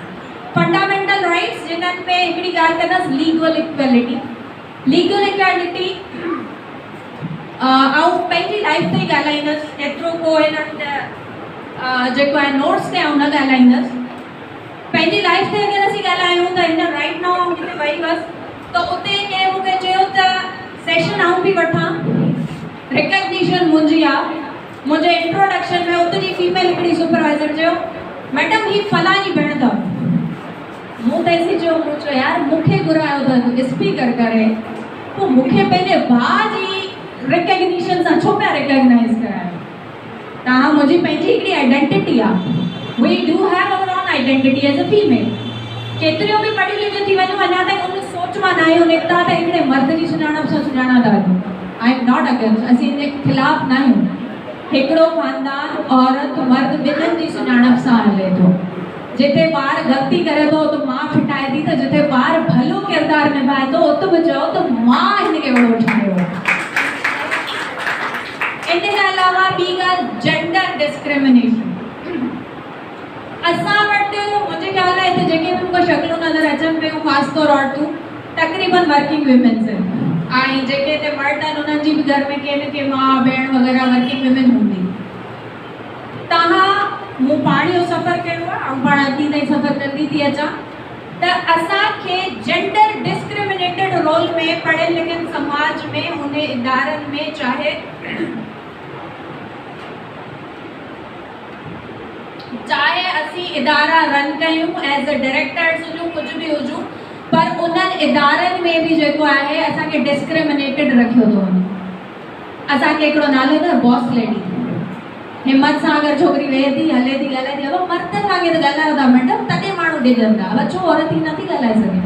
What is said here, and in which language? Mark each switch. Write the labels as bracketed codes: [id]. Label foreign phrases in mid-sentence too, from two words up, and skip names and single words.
[en] fundamental rights [sd] जिन्हनि में हिकिड़ी ॻाल्हि कंदसि [en] legal equality. legal equality [sd] ऐं पंहिंजी लाइफ ते ई ॻाल्हाईंदसि, एतिरो को हिननि जेको आहे नोट्स ते न ॻाल्हाईंदसि। पंहिंजी लाइफ ते अगरि असीं ॻाल्हायूं त हिन [en] right now [sd] किथे वई हुअसि त उते कंहिं मूंखे चयो त सेशन आऊं बि वठां, रिकग्निशन मुझे इंट्रोडक्शन में उत जी फीमेल हिकिड़ी सुपरवाइजर जो मैडम ही फलानी भेण अथव। मूं तेसी जो मूं चयो यार मूंखे घुरायो अथव स्पीकर करे पोइ मूंखे पंहिंजे भाउ जी रिकग्निशन सां छो पिया रिकग्नाइज़ करायो। तव्हां मुंहिंजी पंहिंजी हिकिड़ी आइडेंटिटी आहे। [en] We do have our own identity as a female. [sd] केतिरियूं बि पढ़ी लिखी थी वञूं अञा ताईं उन सोच मां न आहियूं निकिता त हिकिड़े मर्द जी सुञाणप सां सुञाणा था वञूं। [en] I am not against, [sd] असीं हिन ख़िलाफ़ न आहियूं। हिकिड़ो ख़ानदान औरत मर्द ॿिन्हिनि जी सुञाणप सां हले थो। जिथे ॿार ग़लती करे थो त माउ फिटाए थी, त जिथे ॿार भलो किरदारु निभाए थो उते बि चओ त मां हिनखे वॾो ठाहियो। इन खां अलावा ॿी ॻाल्हि [en] gender discrimination. [sd] असां वटि मुंहिंजे ख़्याल आहे हिते जेके बि मूंखे शक्लूं नज़र अचनि पियूं ख़ासि तौर औरतूं तक़रीबन [en] working womens [sd] आहिनि। ऐं जेके हिते मर्द आहिनि उन्हनि जी बि घर में के न के माउ भेण वग़ैरह [en] working women [sd] हूंदी। तव्हां मूं पाण इहो सफ़र कयो आहे ऐं पाण अॼु ताईं सफ़र कंदी थी अचां त असांखे [en] gender discriminated role [sd] में पढ़ियल लिखियल समाज में उन इदारनि में चाहे असीं इदारा रन कयूं [en] as a directors [sd] हुजूं कुझु बि हुजूं पर उन्हनि इदारनि में बि जेको आहे असांखे डिस्क्रिमिनेटेड रखियो थो वञे। असांखे हिकिड़ो नालो अथव [en] boss lady. [sd] हिम्मत सां अगरि छोकिरी वेहे थी हले थी ॻाल्हाए थी अब मर्द वांगुरु ॻाल्हायो था मैडम तॾहिं माण्हू ॾिजंदा। अब छो औरत ही नथी ॻाल्हाए सघे?